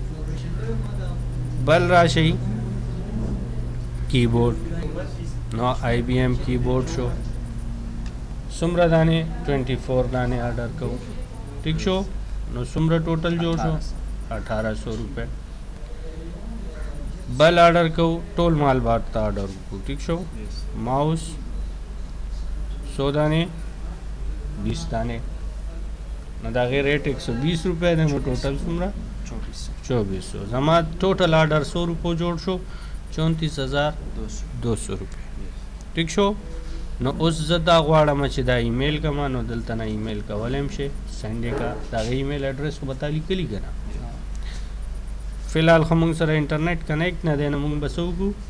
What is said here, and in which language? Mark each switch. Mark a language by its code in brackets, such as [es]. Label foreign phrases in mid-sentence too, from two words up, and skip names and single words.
[ps] بل راشي کیبورډ نو آی بی ایم کیبورډ شو څومره دانې 24 دانې آرډر کو ٹھیک شو نو څومره ټوټل جوړ شو 1800 روپۍ بل آرډر کو ټول مال بار ته آرډر کو ٹھیک شو ماؤس 100 دانې 20 دانې نو دا غیر ریټ 120 روپۍ دی نو ټوټل څومره 2400 زما ټوټل آرډر 100 روپو جوړ شو 34,200 روپۍ ټیک شو نو اوس زه دا غواړم چې دا ایمیل کوم نو دلته نه ایمیل کولی هم شي سینډ یې کا د هغې [en] email address [ps] خو به تا لیکلي که نه فی الحال خو موږ سره [en] internet connect [ps] نه دی نو موږ به څه وکړو